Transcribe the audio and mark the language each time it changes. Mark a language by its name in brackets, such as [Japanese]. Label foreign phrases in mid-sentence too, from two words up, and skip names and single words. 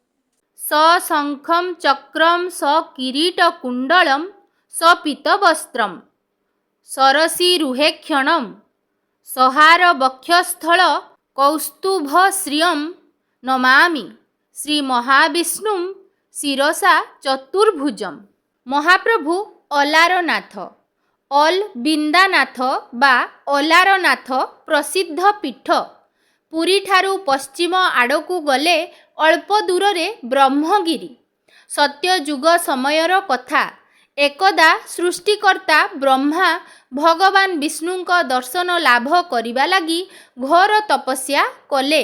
[Sanskrit] सशंखं चक्रं सकिरीटकुण्डलं सपीतवस्त्रं सरसीरुहेक्षणं सहारवक्षस्थल कौस्तुभश्रियं नमामि श्रीमहाविष्णुं शिरसा चतुर्भुजं। [Odia] ମହାପ୍ରଭୁ ଆଲାରନାଥ ଅଲବିନ୍ଦାନାଥ ବା ଆଲାରନାଥ ପ୍ରସିଦ୍ଧ ପୀଠ। ପୁରୀ ଠାରୁ ପଶ୍ଚିମ ଆଡ଼କୁ ଗଲେ ଅଳ୍ପ ଦୂର ରେ ବ୍ରହ୍ମଗିରି। ସତ୍ୟଯୁଗ ସମୟର କଥା। ଏକଦା ସୃଷ୍ଟିକର୍ତ୍ତା ବ୍ରହ୍ମା ଭଗବାନ ବିଷ୍ଣୁଙ୍କ ଦର୍ଶନ ଲାଭ କରିବା ଲାଗି ଘୋର ତପସ୍ୟା କଲେ।